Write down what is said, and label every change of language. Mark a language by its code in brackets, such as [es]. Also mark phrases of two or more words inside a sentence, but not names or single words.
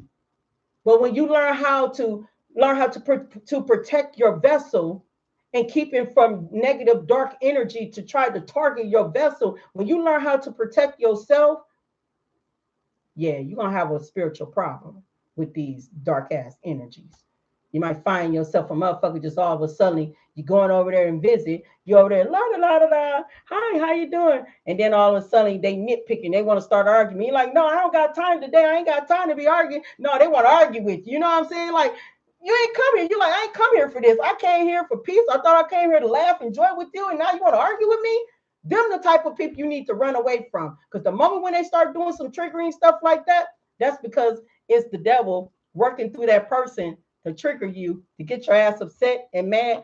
[en] But when you learn how to protect your vessel and keep it from negative dark energy to try to target your vessel, when you learn how to protect yourself, yeah, you're gonna have a spiritual problem with these dark ass energies. You might find yourself a motherfucker just all of a sudden you're going over there and visit. You're over there, la la la la la. Hi, how you doing? And then all of a sudden they nitpicking. They want to start arguing. You're like, no, I don't got time today. I ain't got time to be arguing. No, they want to argue with you. You know what I'm saying? Like, you ain't come here. You're like, I ain't come here for this. I came here for peace. I thought I came here to laugh, enjoy with you, and now you want to argue with me? Them the type of people you need to run away from. Because the moment when they start doing some triggering stuff like that, that's because it's the devil working through that person to trigger you, to get your ass upset and mad.